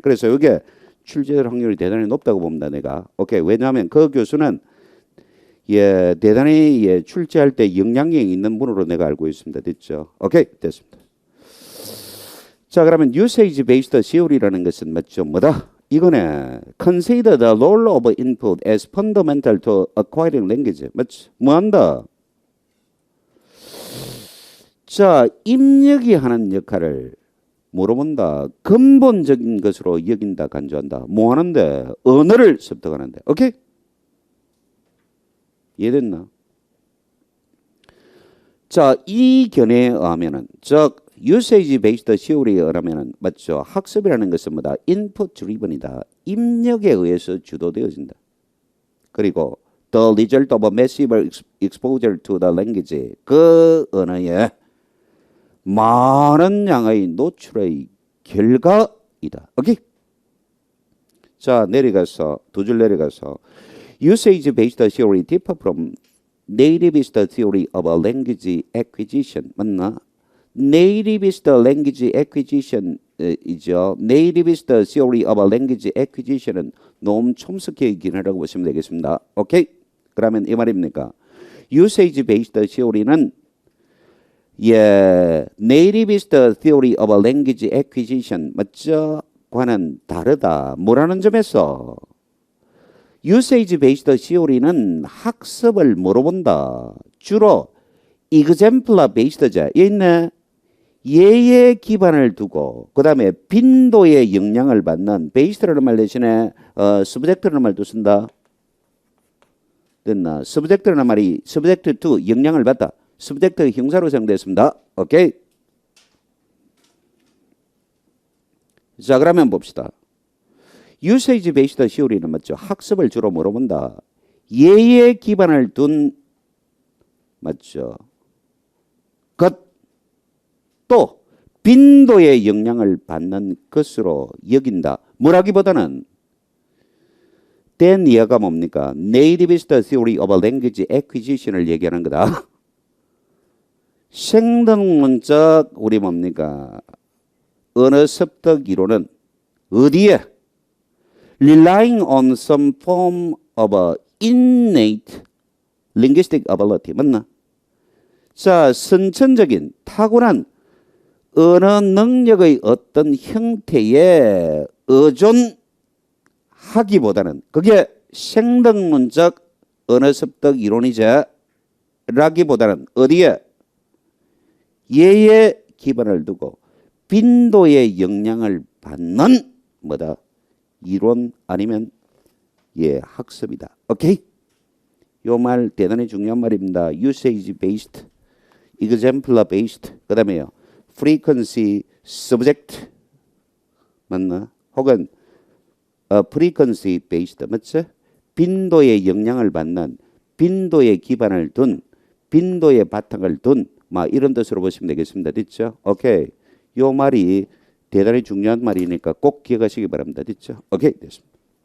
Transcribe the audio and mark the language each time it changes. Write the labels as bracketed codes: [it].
[ko] 그래서 이게 출제될 확률이 대단히 높다고 봅니다. 내가. 오케이. 왜냐하면 그 교수는 예 대단히 예 출제할 때 영향력이 있는 분으로 내가 알고 있습니다. 됐죠? 오케이. 됐습니다. 자, 그러면 usage based theory라는 것은 맞죠? 뭐다? 이거네. [en] Consider the role of input as fundamental to acquiring language. [ko] 맞죠? 뭐 한다? 자, 입력이 하는 역할을 뭐로 본다? 근본적인 것으로 여긴다, 간주한다. 뭐 하는데? 언어를 습득하는데. 오케이? 이해됐나? 자, 이 견해에 의하면은, 즉, usage based theory에 의하면은, 맞죠? 학습이라는 것은 뭐다? input driven이다. 입력에 의해서 주도되어진다. 그리고 [en] the result of a massive exposure to the language. [ko] 그 언어에 많은 양의 노출의 결과이다. 오케이? 자, 내려가서 두 줄 내려가서 [en] usage based theory differ from nativist theory of a language acquisition. [ko] 맞나? [en] nativist language acquisition 이죠. [ko] nativist theory of a language acquisition은 노음 촘스키의 기능이라고 보시면 되겠습니다. 오케이? 그러면 이 말입니까? [en] usage based theory는 예, nativist theory of a language acquisition [ko] 맞죠? 과는 다르다. 뭐라는 점에서 usage based theory는 학습을 뭐로 본다? 주로 exemplar based자. 얘 있네. 얘의 기반을 두고 그 다음에 빈도의 영향을 받는 based라는 말 대신에 subject라는 말도 쓴다. 됐나? subject라는 말이 subject to 영향을 받다. subject 형사로 사용됐습니다. 오케이. 자, 그러면 봅시다. usage based theory는 맞죠? 학습을 주로 뭐로 본다? 얘의 기반을 둔 맞죠? 것 또 빈도의 영향을 받는 것으로 여긴다. 뭐라기보다는 된 이해가 뭡니까? [en] nativist theory of language acquisition을 [ko] 얘기하는 거다. 생동문적 우리 뭡니까? 언어 습득 이론은 어디에? [en] relying on some form of a innate linguistic ability. [ko] 맞나? 자, 선천적인 타고난 언어 능력의 어떤 형태에 의존하기보다는 그게 생동문적 언어 습득 이론이자 라기보다는 어디에? 얘의 기반을 두고 빈도의 영향을 받는 뭐다? 이론 아니면 예, 학습이다. 오케이? 요 말 대단히 중요한 말입니다. usage based, exemplar based, 그다음에요. frequency subject 맞나? 혹은 frequency based 맞죠? 빈도에 영향을 받는 빈도에 기반을 둔 빈도의 바탕을 둔 막 이런 뜻으로 보시면 되겠습니다. 됐죠? 오케이. 요 말이 대단히 중요한 말이니까 꼭 기억하시기 바랍니다. 됐죠? 오케이. 됐습니다.